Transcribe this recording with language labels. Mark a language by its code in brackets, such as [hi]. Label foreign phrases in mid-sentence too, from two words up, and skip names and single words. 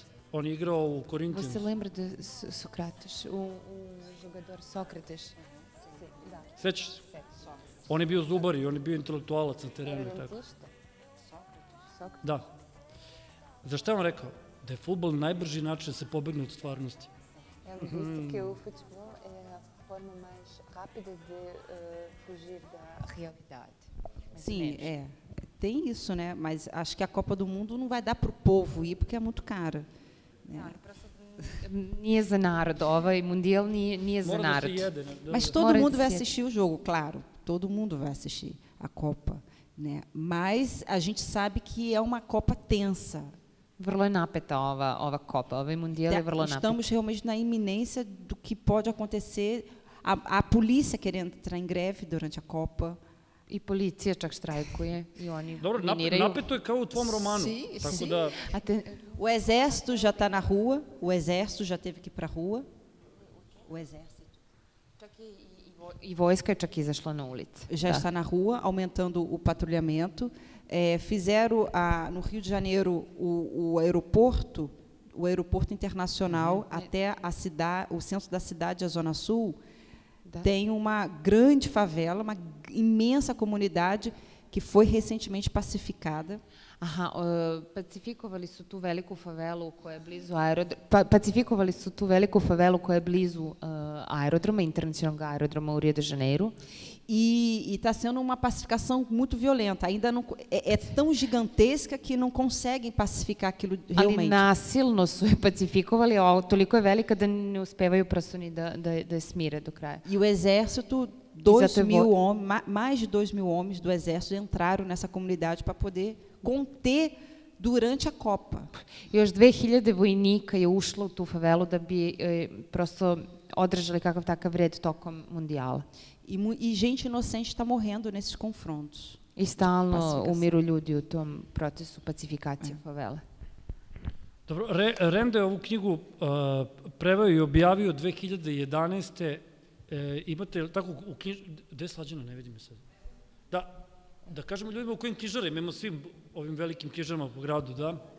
[sr] On je igrao u Corinthians. [pt] Você lembra de Sokrates, o jogador Sócrates? [sr] Sećaš se? On je bio zubar i on je bio intelektualac na terenu i tako. Da. Za šta je on rekao? Da je fudbal najbrži način da se pobegne od stvarnosti. [pt] Ele disse que o futebol é a forma mais rápida de fugir da realidade. Sim, tem isso, né? Mas acho que a Copa do Mundo não vai dar para o povo ir porque é muito cara. Né? [sr] Nije za narod, ovaj mundijal nije za narod. [pt] Mas todo mundo vai assistir o jogo, claro. Todo mundo vai assistir a Copa, né? Mas a gente sabe que é uma Copa tensa. [sr] Vrlo je napeta ova Copa, ovaj mundijal je vrlo napeta. [pt] Estamos realmente na iminência do que pode acontecer. A polícia querendo entrar em greve durante a Copa. [sr] I policija čak štrajkuje i oni Dobro, napeto je kao u tvom romanu. Tako da... [pt] O exército já está na rua, o exército já teve que ir para a rua. O exército. [sr] I vojska je čak izašla na ulice. [pt] Já está na rua, aumentando o patrulhamento. Fizeram no Rio de Janeiro o aeroporto internacional até o centro da cidade, a Zona Sul. Tem uma grande favela, uma imensa comunidade que foi recentemente pacificada. [sr] Aha, pacifikovali su tu veliku favelu koja je blizu aerodroma, internacionalnog aerodroma u Rio de Janeiro. [pt] E está sendo uma pacificação muito violenta. Ainda não é tão gigantesca que não conseguem pacificar aquilo realmente. [sr] Ali nasilno su je pacifikovali, toliko je velika da ne uspevaju prosto ni da smire do kraja. [pt] E o exército, mais de 2.000 homens do exército entraram nessa comunidade para poder conter durante a Copa. [sr] Još 2000 vojnika je ušlo u tu favelu da bi prosto održali kakav takav red tokom mundijala. [pt] E gente inocente está morrendo nesses confrontos. [sr] I stalno umiru ljudi u tom procesu pacifikacije favela. Dobro, Rende je ovu knjigu preveo i objavio 2011. Imate tako u knjižu... Gde je Slađana? Ne vidim je sad. Da kažemo ljudima u kojim knjižarima, imamo svim ovim velikim knjižarama po gradu, da.